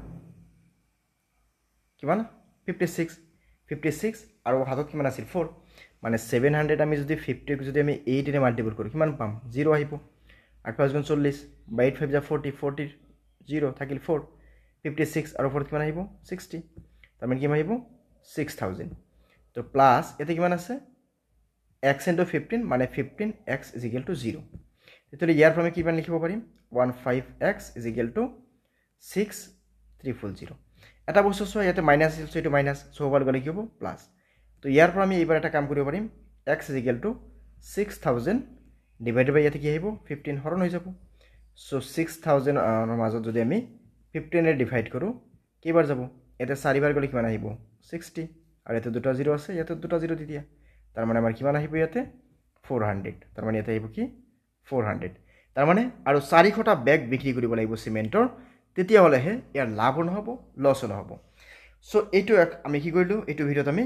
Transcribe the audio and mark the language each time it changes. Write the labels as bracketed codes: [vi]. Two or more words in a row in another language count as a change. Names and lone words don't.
[as] 56 আৰু হাতত কিমান আছিল 4 মানে 700 আমি যদি 50 যদি আমি 8 এৰে মাল্টিপল কৰোঁ কিমান পাম 0 আহিব 8 5 গুণ 40 বা 8 5 যা 40 0 থাকিল 4 56 আৰু 4 কিমান আহিব 60 তাৰমানে কিমান আহিব 6000 তো প্লাছ এতে কিমান আছে [en] x into [as] 15 মানে 15x [en] is equal to [as] 0 তেতিয়াহ'লে ইয়াৰ পৰা আমি কিমান লিখিব পাৰিম 15x [en] is equal to [as] 6300 এটা বস্তু চোৱা ইয়াতে মাইনাছ আছিল চ' এইটো মাইনাছ চ' হ'বলৈ গ'লে কি হ'ব প্লাছ তো ইয়াৰ পৰা আমি এইবাৰ এটা কাম কৰিব পাৰিম [en] x is equal to [as] 6000 [en] divided by [as] ইয়াতে কি আহিব 15 হৰণ হৈ যাব চ' 6000 মাজত যদি আমি 15 ডিভাইড কৰোঁ কেইবাৰ যাব ইয়াতে 4 বাৰ গ'লে কিমান আহিব 60 আৰু ইয়াতে দুটা 0 আছে ইয়াতে দুটা 0 দি দিয়া তাৰ মানে আমাৰ কিমান আহিব ইয়াতে 400 তাৰ মানে ইয়াতে আহিব কি 400 তাৰ মানে আৰু 400টা বেগ বিক্ৰী কৰিব লাগিব সিমেন্টৰ তেতিয়াহ'লেহে ইয়াৰ লাভ নহ'ব লছ নহ'ব চ' এইটো আমি কি কৰিলোঁ এইটো ভিডিঅ'ত আমি